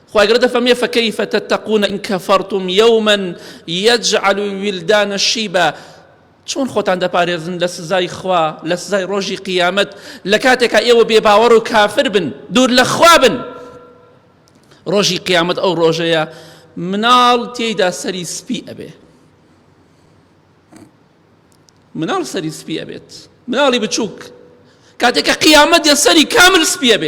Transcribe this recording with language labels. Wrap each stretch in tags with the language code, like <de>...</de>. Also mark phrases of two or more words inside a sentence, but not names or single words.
<ar>خواهي قرد فمي فكيف تتقون إن كفرتم يوما يجعل الولدان شيبا.</ar> <ckb>چۆن خۆتان دەپارێزن لە سزای خوا، لە سزای ڕۆژی قیامەت لە کاتێکە ئێوە بێباوەڕ و کافر بن، دوور لە خوا بن. ڕۆژی قیامەت ئەو ڕۆژەیە مناڵ تێیدا سەری سپی ئەبێ، مناڵ سەری سپی ئەبێت، مناڵی بچووک کاتێکە قیامەت سەری کامل سپی ئەبێ.</ckb>